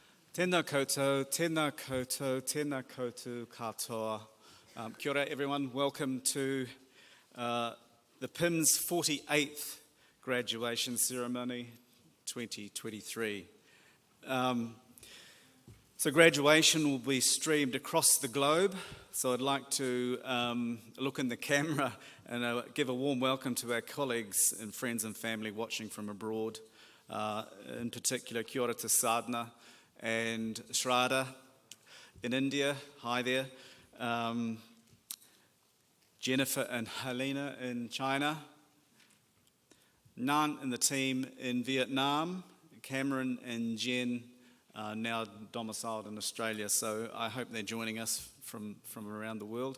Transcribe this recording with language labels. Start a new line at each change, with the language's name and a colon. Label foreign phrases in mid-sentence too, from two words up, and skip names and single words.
Māori: Tēnā koutou, tēnā koutou, tēnā koutou katoa. Kia ora
English: everyone, welcome to the PIHMS 48th Graduation Ceremony 2023. So graduation will be streamed across the globe, so I'd like to look in the camera and give a warm welcome to our colleagues and friends and family watching from abroad. In particular,
Māori: kia ora
English: to Sadhana and Shraddha in India, hi there. Jennifer and Helena in China. Nan and the team in Vietnam. Cameron and Jen are now domiciled in Australia, so I hope they're joining us from around the world.